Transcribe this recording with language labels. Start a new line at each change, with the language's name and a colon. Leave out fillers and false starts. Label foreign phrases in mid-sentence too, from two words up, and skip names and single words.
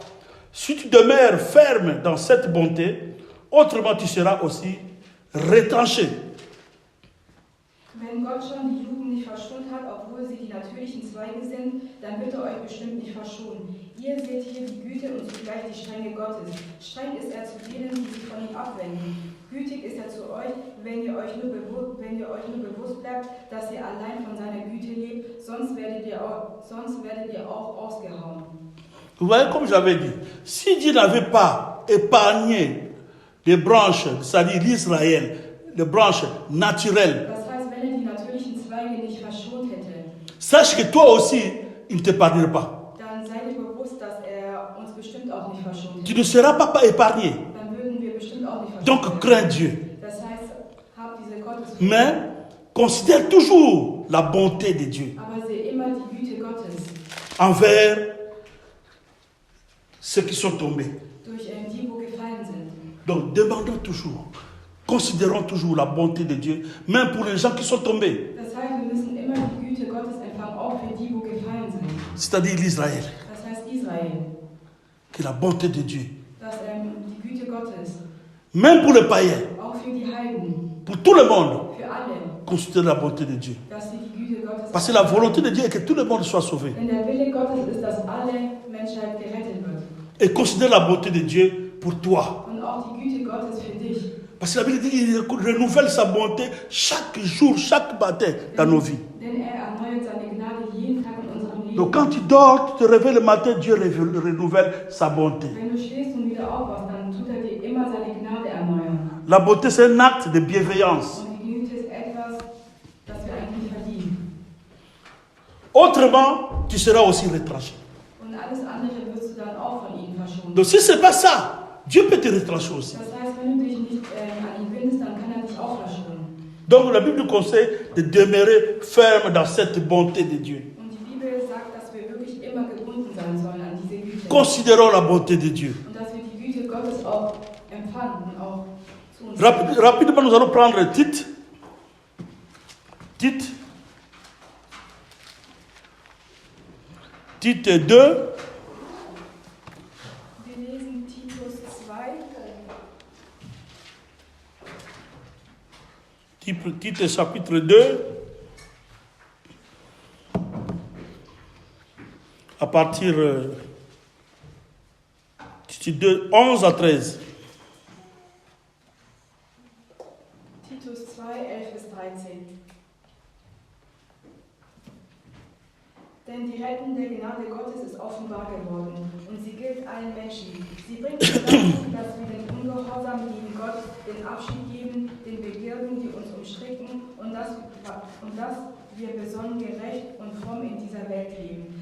French: Si tu demeures ferme dans cette bonté, autrement tu seras aussi retranché.
German: Wenn Gott schon die Jugend nicht verschont hat, obwohl sie die natürlichen Zweige sind, dann wird er euch bestimmt nicht verschonen. Ihr seht hier die Güte und zugleich die Strenge Gottes. Streng ist er zu denen, die sich von ihm abwenden. Gütig ist er zu euch, wenn ihr euch nur bewusst bleibt, dass ihr allein von seiner Güte lebt, sonst werdet ihr auch ausgehauen.
French: Vous voyez, comme j'avais dit, si Dieu n'avait pas épargné les branches, c'est-à-dire l'Israël, les branches naturelles,
German: Das heißt, wenn er die natürlichen Zweige nicht verschont hätte,
French: sache que toi aussi, il ne t'épargnera pas.
German: dann seid ihr bewusst, dass er uns bestimmt auch nicht verschont
French: Tu
German: hätte.
French: ne seras pas épargné.
German: Dann würden wir bestimmt auch nicht verschont
French: Donc,
German: werden.
French: crains Dieu.
German: Das heißt, habt diese Gottesfurcht.
French: Mais considère toujours la bonté de Dieu
German: Aber sehe immer die Güte Gottes
French: envers ceux qui sont tombés.
German: durch die, wo gefallen sind.
French: Donc, demandons toujours, considérons toujours la bonté de Dieu, même pour les gens qui sont tombés,
German: Das heißt, wir müssen immer die Güte Gottes empfangen, auch für die, wo gefallen sind.
French: c'est-à-dire l'Israël,
German: Das heißt Israel.
French: que la bonté de Dieu,
German: Das, die Güte Gottes.
French: même pour les païens,
German: Auch für die Heiden.
French: pour tout le monde,
German: Für alle.
French: considère la bonté de Dieu.
German: Dass sie die Güte Gottes.
French: Parce que la volonté de Dieu est que tout le monde soit sauvé.
German: Denn der Wille Gottes ist, dass alle Menschheit gerettet wird.
French: Et considère la bonté de Dieu pour toi.
German: Und auch die Güte Gottes für dich.
French: Parce que la Bible dit qu'il renouvelle sa bonté chaque jour, chaque matin dans nos vies.
German: Denn er erneuert seine Gnade jeden Tag in unserem Leben.
French: Donc quand tu dors, tu te réveilles le matin, Dieu renouvelle sa bonté.
German: Wenn du schläfst und wieder aufwachst, dann tut er dir immer seine Gnade erneuern.
French: La bonté, c'est un acte de bienveillance.
German: Und die Güte ist etwas, das wir eigentlich nicht verdienen.
French: Autrement, tu seras aussi retranché.
German: Und alles andere wirst du dann auch von ihm verschont.
French: Donc si ce n'est pas ça, Dieu peut te retrancher aussi.
German: Das heißt, wenn du dich nicht an ihn bindest, dann kann er dich auch verschonen.
French: Donc la Bible nous conseille de demeurer ferme dans cette bonté de Dieu.
German: Und die Bibel sagt, dass wir wirklich immer gebunden sein sollen an diese Güte.
French: Considérons la bonté de Dieu.
German: Und dass wir die Güte Gottes auch empfangen und auch zu uns.
French: Rapidement, nous allons prendre Tite. Tite 2.
German: Wir lesen Titus 2.
French: Tite chapitre 2. À partir Tite 2, 11 à 13.
German: Titus 2, 11 bis 13. Denn die rettende Gnade Gottes ist offenbar geworden und sie gilt allen Menschen. Sie bringt uns dazu, dass wir den Ungehorsam gegen Gott den Abschied geben, den Begierden, die uns umstricken und dass wir besonnen, gerecht und fromm in dieser Welt leben.